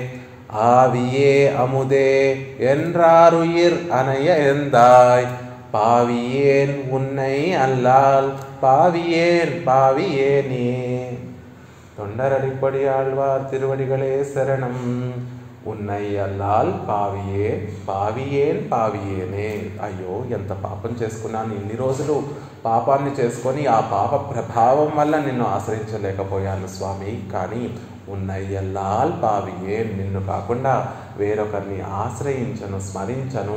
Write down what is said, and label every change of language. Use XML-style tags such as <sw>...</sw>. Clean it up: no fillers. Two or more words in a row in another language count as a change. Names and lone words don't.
<ta>ஆவியே அமுதே என்றாருயிர் அணைய எந்தாய் பாவியேன் உன்னை அல்லால் பாவியேன் பாவியேனே. தொண்டரடிப்படி ஆழ்வார் திருவடிகளே சரணம். உன்னை அல்லால் பாவியே பாவியேன் பாவியேனே.</ta> <te>అయ్యో ఎంత పాపం చేసుకున్నాను, ఇన్ని రోజులు పాపాన్ని చేసుకొని ఆ పాప ప్రభావం వల్ల నిన్ను ఆశ్రయించలేకపోయాను స్వామి. కానీ</te> <ta>உன்னை அல்லால் பாவியே,</ta> <te>నిన్ను కాకుండా వేరొకరిని ఆశ్రయించను, స్మరించను.</te>